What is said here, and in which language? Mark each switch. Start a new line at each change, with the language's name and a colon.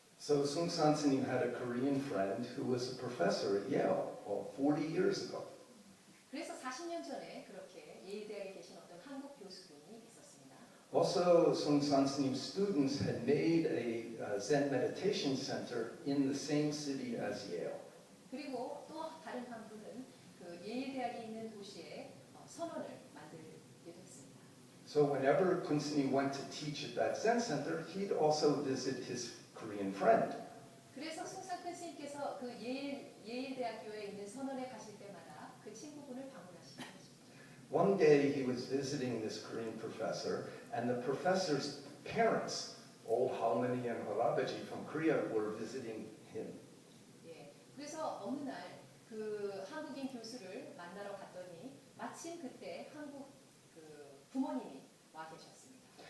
English: So Sung San Snim had a Korean friend who was a professor at Yale 40 years ago.
Korean: 그래서 40년 전에 그렇게 예일 대학에 계신 어떤 한국 교수분이 있었습니다.
English: Also, Sung San Snim's students had made a Zen meditation center in the same city as Yale.
Korean: 그리고 또 다른 한 분은 그 예일 대학이 있는 도시에 선원을 만들게 됐습니다.
English: So whenever Kun Sni went to teach at that Zen center, he'd also visit his Korean friend.
Korean: 그래서 숭상큰 스님께서 그 예일 대학교에 있는 선원에 가실 때마다 그 친구분을 방문하시게 되십니다.
English: One day he was visiting this Korean professor, and the professor's parents, old 할머니 and 할아버지 from Korea, were visiting him.
Korean: 예, 그래서 어느 날 그 한국인 교수를 만나러 갔더니 마침 그때 한국 그 부모님이 와 계셨습니다.